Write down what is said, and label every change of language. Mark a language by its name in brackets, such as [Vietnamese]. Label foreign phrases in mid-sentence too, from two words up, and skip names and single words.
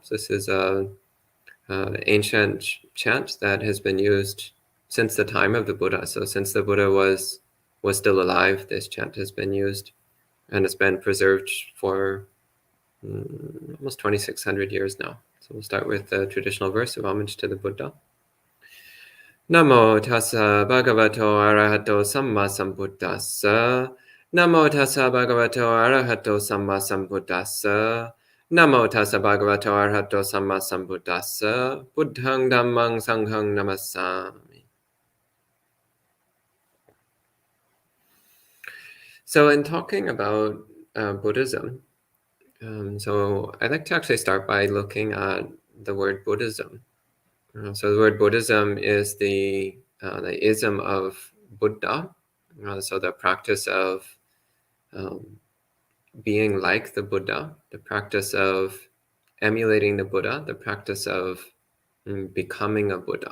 [English] So this is a ancient chant that has been used since the time of the Buddha. So since the Buddha was still alive, this chant has been used, and it's been preserved for almost 2,600 years now. So we'll start with the traditional verse of homage to the Buddha. [Pali] Namo tassa bhagavato arahato samma sambuddhassa. Namo tassa bhagavato arahato samma sambuddhassa. Namo tassa bhagavato arahato samma sambuddhassa. Buddhang dhammang sanghang namassami. [English] So in talking about Buddhism, so I'd like to actually start by looking at the word Buddhism. So the word Buddhism is the ism of Buddha, so the practice of being like the Buddha, the practice of emulating the Buddha, the practice of becoming a Buddha.